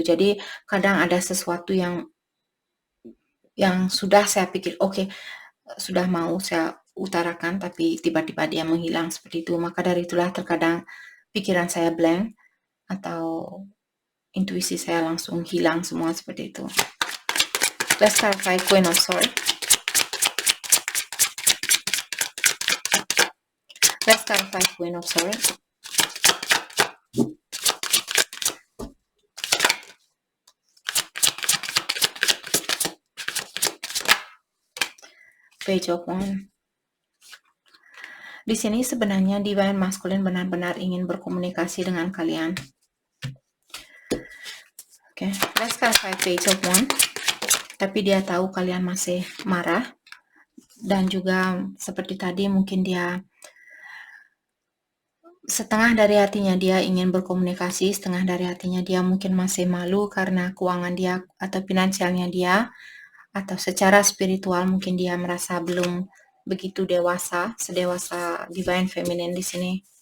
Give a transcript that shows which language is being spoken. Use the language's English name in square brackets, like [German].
[Indonesian] Jadi kadang ada sesuatu yang sudah saya pikir sudah mau saya utarakan, tapi tiba-tiba dia menghilang seperti itu. Maka dari itulah terkadang pikiran saya blank atau intuisi saya langsung hilang semua seperti itu. [English] Let's clarify Queen of Swords. Let's clarify Queen of Swords. Page of Wands. [Indonesian] Di sini sebenarnya Divine Masculine benar-benar ingin berkomunikasi dengan kalian. Oke, [English] let's clarify Page of Wands. [Indonesian] Tapi dia tahu kalian masih marah. Dan juga seperti tadi mungkin dia setengah dari hatinya dia ingin berkomunikasi, setengah dari hatinya dia mungkin masih malu karena keuangan dia atau finansialnya dia, atau secara spiritual mungkin dia merasa belum begitu dewasa, sedewasa Divine Feminine di sini.